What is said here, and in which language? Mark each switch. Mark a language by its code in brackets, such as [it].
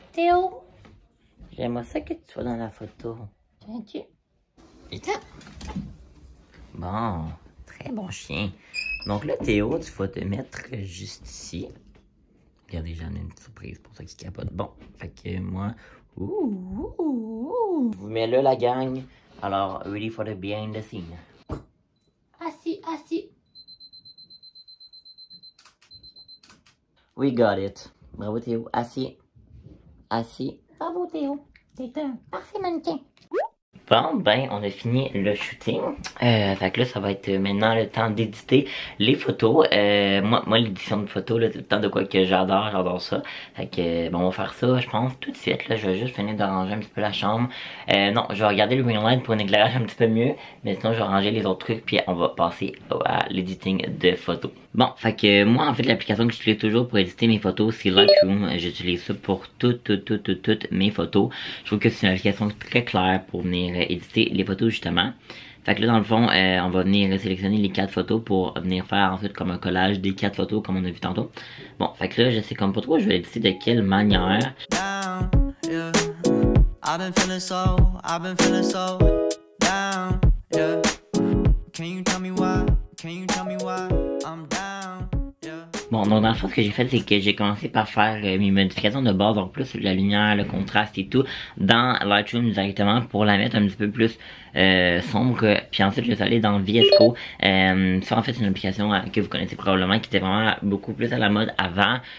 [fr] Théo, j'aimerais ça que tu sois dans la photo. Viens-tu? Viens. Bon, très bon chien. Donc là, Théo, tu vas te mettre juste ici. Regardez, j'en ai une petite surprise pour ça qui capote. Bon, fait que moi... Je vous mets là la gang. Alors, [en] ready for the behind the scene. [fr] Assis, assis. [en] We got it. [fr] Bravo Théo. Assis. Assis. Bravo Théo. T'es un parfait mannequin. Bon, ben, on a fini le shooting. Fait que là, ça va être maintenant le temps d'éditer les photos. Moi l'édition de photos, là, c'est le temps de quoi que j'adore ça. Fait que, bon, on va faire ça, je pense, tout de suite. Là, je vais juste finir d'arranger un petit peu la chambre. Non, je vais regarder le ring light pour un éclairage un petit peu mieux. Mais sinon, je vais ranger les autres trucs, puis on va passer à l'editing de photos. Bon, fait que moi, en fait, l'application que j'utilise toujours pour éditer mes photos, c'est Lightroom. J'utilise ça pour toutes mes photos. Je trouve que c'est une application très claire pour venir éditer les photos, justement. Fait que là, dans le fond, on va venir sélectionner les 4 photos pour venir faire ensuite comme un collage des 4 photos, comme on a vu tantôt. Bon, fait que là, je sais comme pas trop, je vais éditer de quelle manière. [en] Down, yeah. I've been feeling so down, yeah. Can you tell me why? I'm down, yeah. [fr] Bon, donc dans le fond, ce que j'ai fait, c'est que j'ai commencé par faire mes modifications de base, donc plus la lumière, le contraste et tout, dans Lightroom directement pour la mettre un petit peu plus sombre. Puis ensuite, je suis allé dans VS Code. Ça, en fait, c'est une application que vous connaissez probablement, qui était vraiment beaucoup plus à la mode avant.